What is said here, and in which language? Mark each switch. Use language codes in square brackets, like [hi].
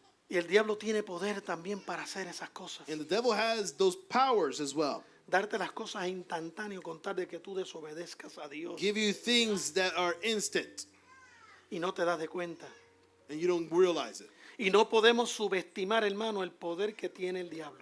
[es] Y el diablo tiene poder también para hacer esas cosas. [en] And the devil has those powers as well. [es] Darte las cosas instantáneo con tal de que tú desobedezcas a Dios [en] Give you things that are instant. [es] y no te das de cuenta. [en] and you don't realize it. [es] Y no podemos subestimar, hermano, el poder que tiene el diablo.